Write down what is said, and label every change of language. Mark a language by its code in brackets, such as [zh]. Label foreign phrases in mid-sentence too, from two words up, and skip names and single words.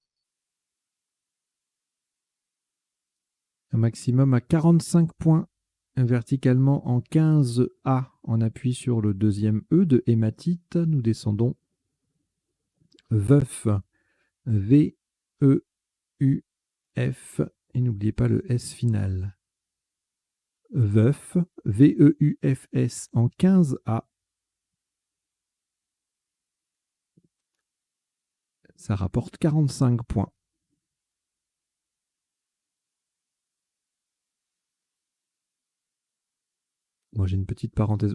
[fr] Un maximum à 45 points, verticalement en 15A. On appuie sur le deuxième E de hématite. Nous descendons. Veuf. V-E-U-F. Et n'oubliez pas le S final. Veuf. V-E-U-F-S en 15A. Ça rapporte 45 points. Moi, j'ai une petite parenthèse.